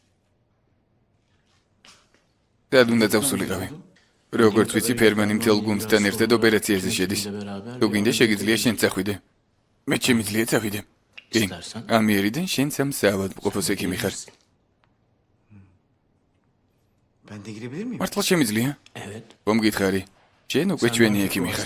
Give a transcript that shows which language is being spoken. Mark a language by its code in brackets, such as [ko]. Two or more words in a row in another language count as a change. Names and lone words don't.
[ka] და უნდა დავსულიყავი. როგორც ვიცი, ფერმანი მთელ გუნდთან ერთად ოპერაციაზე შედის. თუ გინდა შეგიძლია შენ წახვიდე. მე შემიძლია წავიდე. კი, ამიერიდან შენ სამ საავადმყოფოს ექიმი ხარ. [tr] Ben de girebilir miyim? [ka] მართლა შემიძლია? [tr] Evet. [ka] მომგითხარი. შენ უკვე ჩვენი ექიმი ხარ.